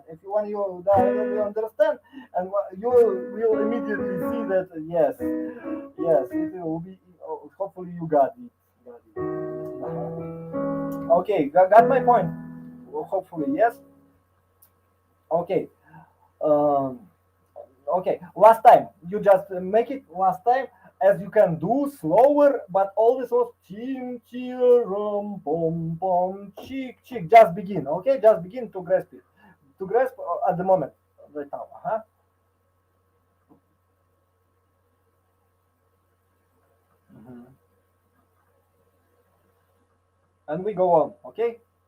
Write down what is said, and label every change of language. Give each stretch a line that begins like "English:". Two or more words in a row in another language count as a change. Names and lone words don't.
English: If you, when you understand, and you will immediately see that, yes, it will be, hopefully you got it. Okay. Okay, got my point. Well, hopefully, yes. Okay. Um, okay. Last time, you just make it last time as you can do slower, but always was chim chirum pom pom chick chick. Just begin. Okay, just begin to grasp it. To grasp at the moment, right now. Mhm. And we go on. Okay.